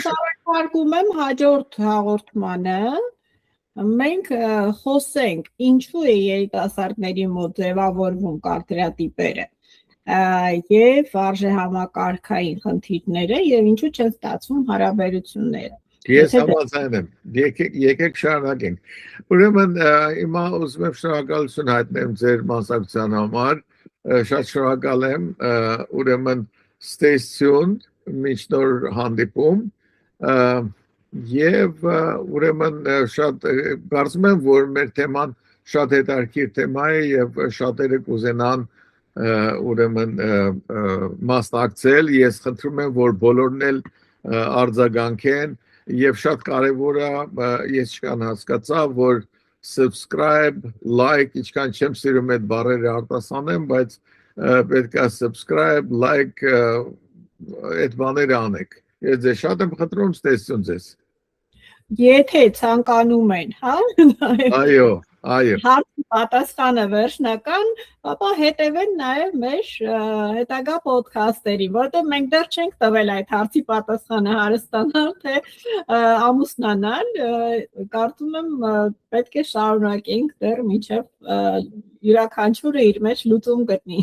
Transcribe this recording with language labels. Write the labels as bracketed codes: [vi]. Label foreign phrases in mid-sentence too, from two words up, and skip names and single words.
[hy] Ես առաջարկում եմ հաջորդ հաղորդմանը մենք խոսենք ինչու է երիտասարդների մոտ ձևավորվում կարծրատիպերը եւ արժե համակարգային խնդիրները եւ ինչու չեն ստացվում հարաբերությունները։ Ես համաձայն եմ։ Եկեք շարունակենք։ Ուրեմն հիմա ուզում եմ շնորհակալություն հայտնել ձեր մասնակցության համար։ Շատ շնորհակալ եմ։ Ուրեմն [en] stay tuned, [hy] մինչ նոր հանդիպում։ Եվ ուրեմն շատ կարծում եմ, որ մեր թեման շատ հետաքրքիր թեմա է եւ շատերը կուզենան ուրեմն մասնակցել։ Ես խնդրում եմ, որ բոլորն էլ արձագանքեն եւ շատ կարեւոր է, ես չկան հասկացա, որ [en] subscribe, like, [hy] ինչքան չեմ սիրում այդ բառերը արտասանեմ, բայց պետք է [en] subscribe, like [hy] այդ բաները անեք։ Ես ձեզ շատ եմ խնդրում, ստեսություն ձեզ։ Եթե ցանկանում են, հա։ Այո, այո։ Հարցի պատասխանը վերջնական, ապա հետևեն նաև մեր հետագա ոդքասթերին, որտեղ մենք դեռ չենք տվել այդ հարցի պատասխանը հարստանալ, թե ամուսնանալ, կարծում եմ պետք է շարունակենք դեռ մինչև յուրաքանչյուրը իր մեջ լուծում գտնի։